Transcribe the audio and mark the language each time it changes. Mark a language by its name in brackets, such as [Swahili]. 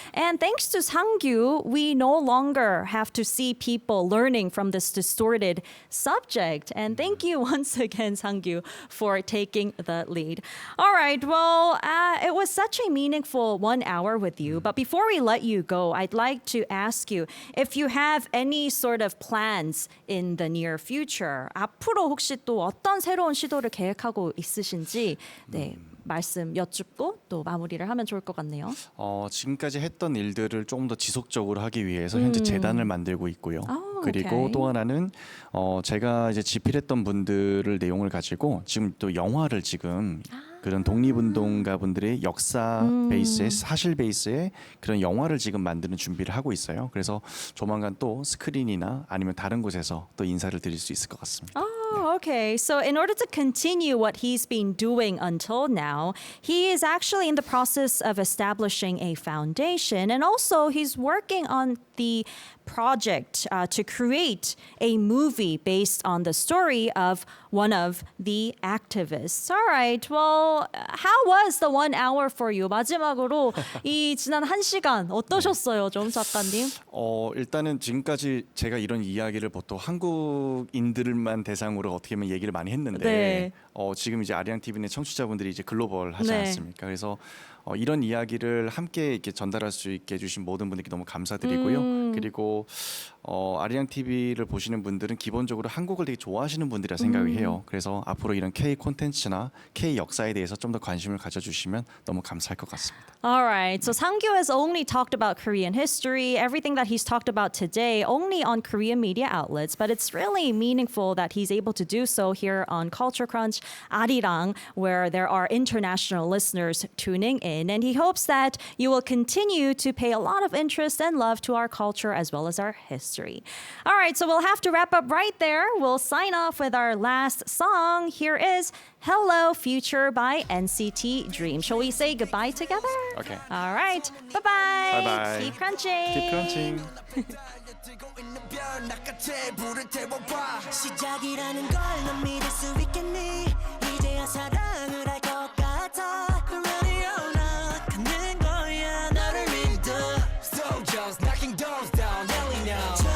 [English] And thanks to Sang-gyu, we no longer have to see people learning from this distorted subject. And thank you once again, Sang-gyu, for taking the lead. All right, well, it was such a meaningful 1 hour with you. But before we let you go, I'd like to ask you if you have any sort of plans in the near future. [Korean] 앞으로 혹시 또 어떤 새로운 시도를 계획하고 있으신지 말씀 여쭙고 또 마무리를 하면 좋을 것 같네요. 지금까지 했던 일들을 조금 더 지속적으로 하기 위해서 현재 재단을 만들고 있고요. 그리고 [English] 오케이. [Korean] 또 하나는 제가 이제 집필했던 분들을 내용을 가지고 지금 또 영화를 지금 그런 독립운동가 분들의 역사 베이스의 사실 베이스의 그런 영화를 지금 만드는 준비를 하고 있어요. 그래서 조만간 또 스크린이나 아니면 다른 곳에서 또 인사를 드릴 수 있을 것 같습니다. [English] Oh, okay. So, in order to continue what he's been doing until now, he is actually in the process of establishing a foundation. And also, he's working on the project to create a movie based on the story of one of the activists. All right. Well, how was the 1 hour for you? [Korean] 마지막으로 이 지난 1시간 어떠셨어요, 좀 작가님? 일단은 지금까지 제가 이런 이야기를 보통 한국인들만 대상으로 어떻게 보면 얘기를 많이 했는데 네. 지금 이제 아리랑 TV는 청취자분들이 이제 글로벌 하지 네. 않습니까? 그래서 이런 이야기를 함께 이렇게 전달할 수 있게 해주신 모든 분들께 너무 감사드리고요. 그리고 아리랑 TV를 보시는 분들은 기본적으로 한국을 되게 좋아하시는 분들이라 생각을 해요. 그래서 앞으로 이런 K 콘텐츠나 K 역사에 대해서 좀 더 관심을 가져주시면 너무 감사할 것 같습니다. [English] All right. So Sang-kyu has only talked about Korean history, everything that he's talked about today, only on Korean media outlets. But it's really meaningful that he's able to do so here on Culture Crunch, Arirang, where there are international listeners tuning in. And he hopes that you will continue to pay a lot of interest and love to our culture as well as our history. All right. So we'll have to wrap up right there. We'll sign off with our last song. Here is Hello Future by NCT Dream. Shall we say goodbye together? Okay. All right. Bye-bye. Bye-bye. Keep crunching. Keep crunching. [Korean] 뜨고 있는 별 나같이 불을 태워봐 시작이라는 걸 넌 믿을 수 있겠니 이제야 사랑을 할 것 같아 Radio 나가는 거야 너를 믿어 [English] Soldiers knocking doors down yelling now